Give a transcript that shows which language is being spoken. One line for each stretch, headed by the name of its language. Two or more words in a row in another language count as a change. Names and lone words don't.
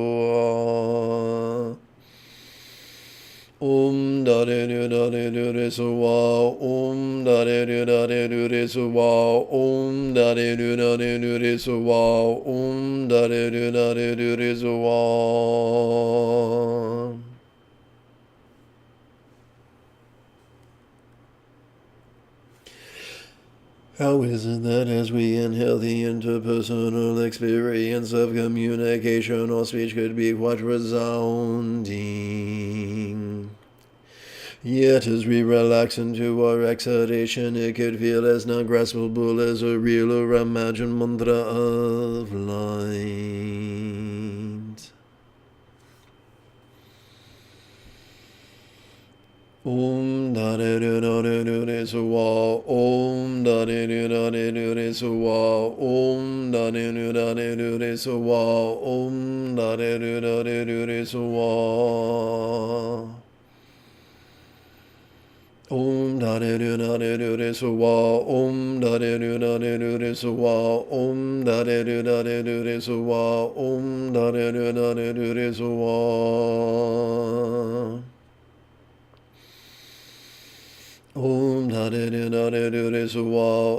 English: wa dare do dare do re so wa dare do dare do re so wa dare do dare do re so wa dare do dare do re so wa. How is it that as we inhale, the interpersonal experience of communication or speech could be quite resounding, yet as we relax into our exhalation, it could feel as non-graspable as a real or imagined mantra of light? Dare do dare do re so wa dare do dare do re so wa dare do dare do re so wa dare do dare do re so wa Om da de do da de do de so wa. Om da de do da de do de so wa. Om da de do da de do de so wa. Om da de do da de do de so wa. Om da de do da de do de so wa.